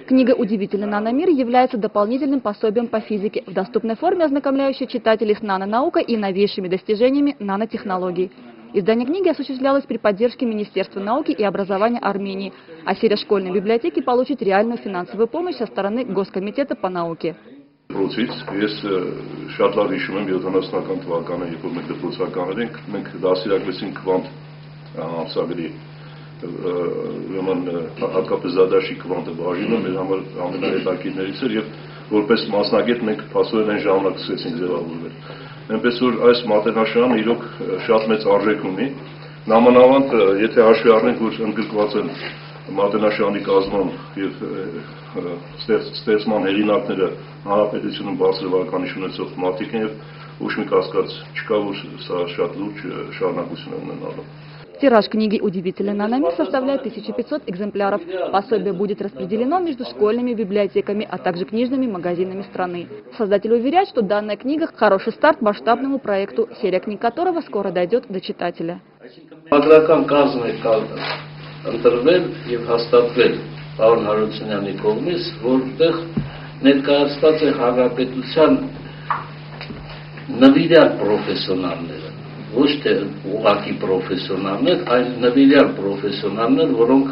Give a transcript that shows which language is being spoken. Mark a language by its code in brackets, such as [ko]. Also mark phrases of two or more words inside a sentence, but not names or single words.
[ru] Книга «Удивительный наномир» является дополнительным пособием по физике в доступной форме, ознакомляющей читателей с нанонаукой и новейшими достижениями нанотехнологий. Издание книги осуществлялось при поддержке Министерства науки и образования Армении, а серия школьной библиотеки получит реальную финансовую помощь со стороны Госкомитета по науке. [hy] Դպրոցից ես շատ լավ հիշում եմ 70-ական թվականը, երբ որ մենք դպրոցական ենք, մենք դասերակցեցինք քվանտ ամսագրի, ուրեմն հատկապես զադաշի քվանտը բաժինը մեր համար ամենահետաքրքիրներից էր եւ որպես մասնագետ մենք փաստորեն այն ժամանակ սկսեցինք ձևավորվել։ Այնպես որ այս մատենաշարանը իրոք շատ մեծ արժեք ունի, նամանավանդ եթե հաշվի առնենք, որ ընդգրկված են մատենաշարանի կազմում եւ ստեղծման հեղինակները հանրապետությունում բարձր վարկանիշ ունեցող մարդիկ են եւ ոչ մի կասկած չկա, որ սա շատ լուրջ շարունակություն է ունենալու։ [ru] Тираж книги «Удивительный наномир» составляет 1500 экземпляров. Пособие будет распределено между школьными библиотеками, а также книжными магазинами страны. Создатели уверяют, что данная книга – хороший старт масштабному проекту, серия книг которого скоро дойдет до читателя. [hy] Ընտրվել եւ հաստատվել Պաուլ Հարությունյանի կողմից, որտեղ ներկայացված է հանրապետության նվիրյալ պրոֆեսիոնալները, ոչ թե ուղղակի պրոֆեսիոնալներ, այլ նվիրյալ պրոֆեսիոնալներ, որոնք